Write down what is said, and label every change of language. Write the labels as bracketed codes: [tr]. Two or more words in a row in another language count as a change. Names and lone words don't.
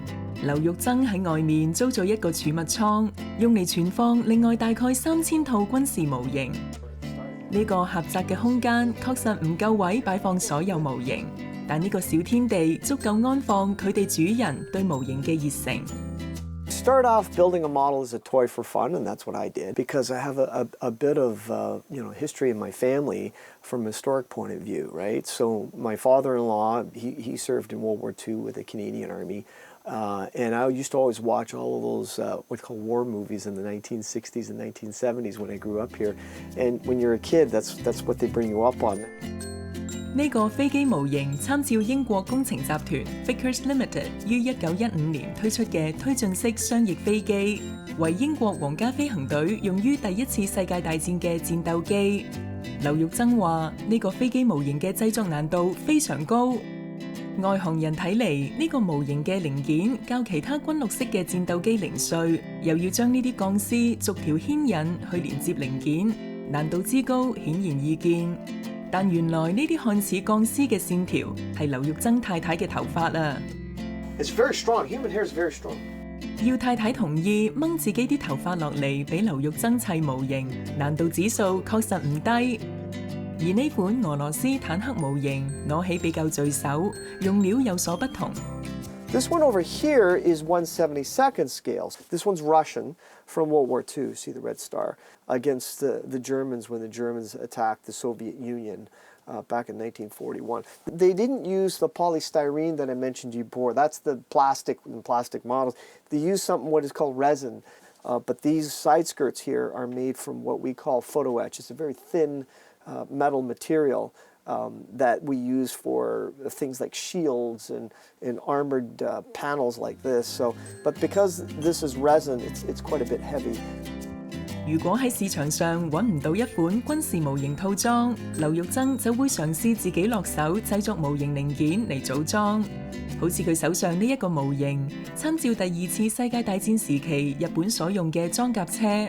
[yue] 劉玉珍喺外面租咗一個儲物倉，用嚟存放另外大概3000套軍事模型。呢個狹窄嘅空間確實唔夠位擺放所有模型，但呢個小天地足夠安放佢哋主人對模型嘅熱誠。 [en] Start off building a model as a toy for fun, and that's what I did because I have a bit of history in my family from a historic point of view, right? So my father-in-law, he served in World War II with the Canadian Army, and I used to always watch all of those what's called war movies in the 1960s and 1970s when I grew up here. And when you're a kid, that's what they bring you up on. [yue] 呢個飛機模型參照英國工程集團 Fairchild Limited 於1915年推出嘅推進式雙翼飛機，為英國皇家飛行隊用於第一次世界大戰嘅戰鬥機。劉玉珍話：呢個飛機模型嘅製作難度非常高。外行人睇嚟，呢個模型嘅零件較其他軍綠色嘅戰鬥機零碎，又要將呢啲鋼絲逐條牽引去連接零件，難度之高顯然易見。但原來呢啲看似鋼絲嘅線條係劉玉珍太太嘅頭髮啊！ [en] It's very strong. Human hair is very strong. [yue] 要太太同意掹自己啲頭髮落嚟俾劉玉珍砌模型，難度指數確實唔低。而呢款俄羅斯坦克模型攞起比較聚手，用料有所不同。 [en] This one over here is 1/72 scales. This one's Russian from World War II. See the red star against the Germans when the Germans attacked the Soviet Union back in 1941. They didn't use the polystyrene that I mentioned to you before. That's the plastic models. They use something what is called resin. But these side skirts here are made from what we call photo etch. It's a very thin metal material. That we use for things like shields and armored panels like this. But because this is resin, it's quite a bit heavy. [yue] 如果喺市場上揾唔到一款軍事模型套裝，劉玉珍就會嘗試自己落手製作模型零件嚟組裝。好似佢手上呢一個模型，參照第2次世界大戰時期日本所用嘅裝甲車。